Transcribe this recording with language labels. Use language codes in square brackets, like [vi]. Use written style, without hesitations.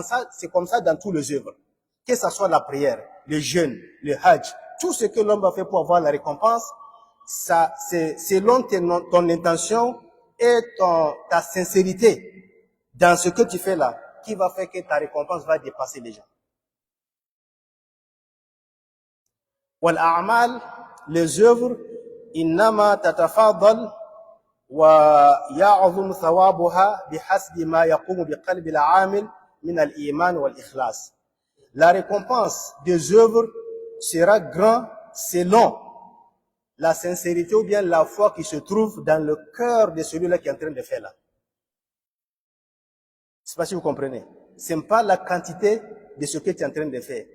[fr] C'est comme ça dans tous les œuvres. Que ce soit la prière, le jeûne, le hajj, tout ce que l'homme va faire pour avoir la récompense, ça, c'est selon ton intention et ta sincérité dans ce que tu fais là, qui va faire que ta récompense va dépasser les gens. [ar] والأعمال [fr] les œuvres [ar] إنما تتفاضل ويعظم ثوابها بحسب ما يقوم بقلب العامل من الإيمان والإخلاص. [fr] La récompense des œuvres sera grand selon la sincérité ou bien la foi qui se trouve dans le cœur de celui-là qui est en train de faire là. Je ne sais pas si vous comprenez. Ce n'est pas la quantité de ce que tu es en train de faire.